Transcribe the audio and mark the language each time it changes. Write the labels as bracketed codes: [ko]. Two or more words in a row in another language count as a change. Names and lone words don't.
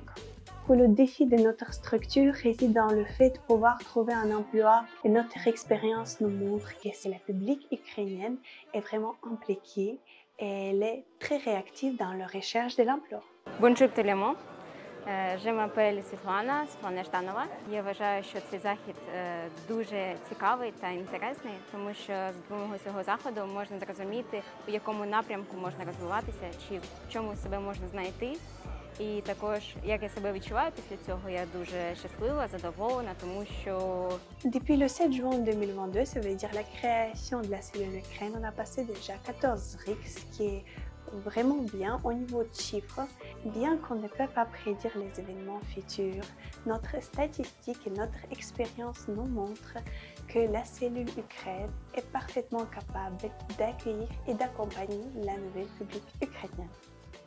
[fr] Le défi de notre structure réside dans le fait de pouvoir trouver un emploi et notre expérience nous montre que la public ukrainienne est vraiment impliquée et elle est très réactive dans la recherche de l'emploi. Bonjour tout le monde. Je m'appelle Світлана Жданова. [uk] Я вважаю, що цей захід дуже цікавий та інтересний, тому що з допомогою цього заходу можна зрозуміти, у якому напрямку можна розвиватися, чи в чому себе можна знайти. І також, як я себе відчуваю після цього, я дуже щаслива, задоволена, тому що... [fr] Depuis le 7 juin 2022, ça veut dire la création de la cellule Ukraine, on a passé déjà 14 RIC, ce qui est vraiment bien au niveau de chiffres. Bien qu'on ne peut pas prédire les événements futurs, notre statistique et notre expérience nous montrent que la cellule Ukraine est parfaitement capable d'accueillir et d'accompagner la nouvelle public ukrainienne.